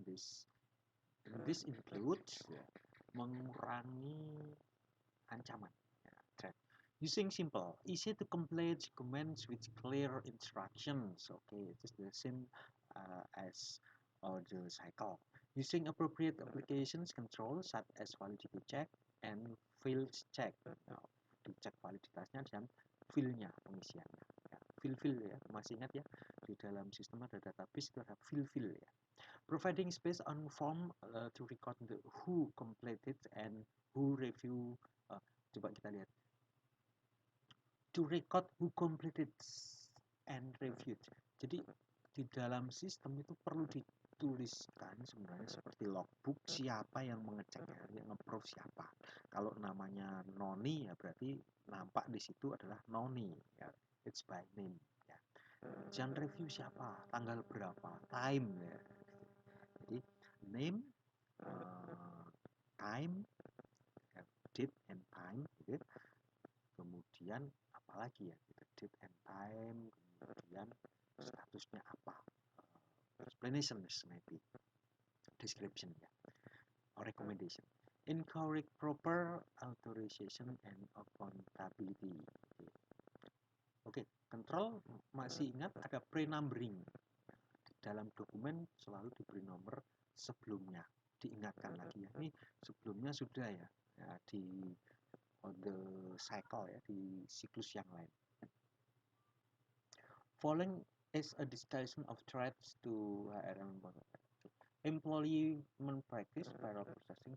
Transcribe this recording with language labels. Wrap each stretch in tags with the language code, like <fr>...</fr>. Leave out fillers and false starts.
<en>This includes</en> <id>mengurangi ancaman</id> <en>threat. Using simple, easy to complete documents with clear instructions. Okay, it is the same as the cycle. Using appropriate applications control such as validity check and field check.</en> <id>Nah, dicek validitasnya dan fill-nya, pengisiannya. Ya, fill ya, masih ingat ya, di dalam sistem ada database itu ada fill ya.</id> <en>Providing space on form to record the who completed and who review.</en> <id>Coba kita lihat.</id> <en>To record who completed and reviewed.</en> <id>Jadi di dalam sistem itu perlu dituliskan sebenarnya seperti logbook siapa yang mengeceknya, yang nge-approve siapa. Kalau namanya Noni ya berarti nampak di situ adalah Noni ya.</id> <en>It's by name</en> <id>ya. Yang review siapa, tanggal berapa, time ya. Jadi name, time, date and time gitu. Kemudian apalagi ya gitu, date and time, kemudian statusnya apa, explanation maybe, description ya, or recommendation.</id> <en>Incorrect proper authorization and accountability.</en> <id>Oke, control masih ingat ada pre-numbering. Di dalam dokumen selalu diberi nomor sebelumnya. Diingatkan lagi ya, ini sebelumnya sudah ya, ya di</id> <en>on the cycle</en> <id>ya, di siklus yang lain.</id> <en>Following is a discussion of threats to HRM employment practice payroll processing.</en>